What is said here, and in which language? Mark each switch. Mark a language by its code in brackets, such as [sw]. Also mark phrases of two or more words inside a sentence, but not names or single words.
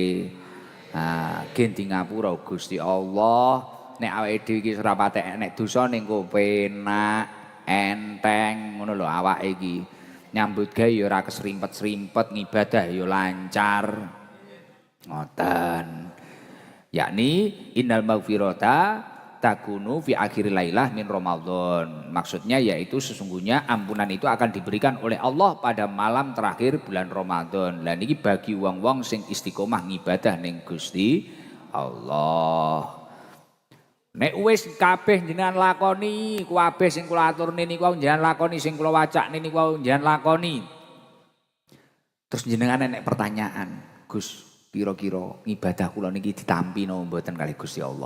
[jv] Gen di ngapura Gusti Allah, nek awake dhewe iki ora patek nek dosa ning penak, enteng ngono lho awake iki. Nyambut gawe ya ora kesrimpet-srimpet, ngibadah ya lancar. Ngoten. [ar] Yakni إن المغفرة تكون في آخر ليلة من رمضان. [id] Maksudnya yaitu sesungguhnya ampunan itu akan diberikan oleh Allah pada malam terakhir bulan Ramadan. [jv] Lah niki bagi wong-wong sing istiqomah ngibadah ning Gusti Allah. Nek wis kabeh jenengan lakoni, kabeh sing kula aturne niku jenengan lakoni, sing kula wacakne niku jenengan lakoni. Terus jenengan nek pertanyaan, Gus, kira-kira ibadah kula niki ditampi napa mboten kali Gusti Allah.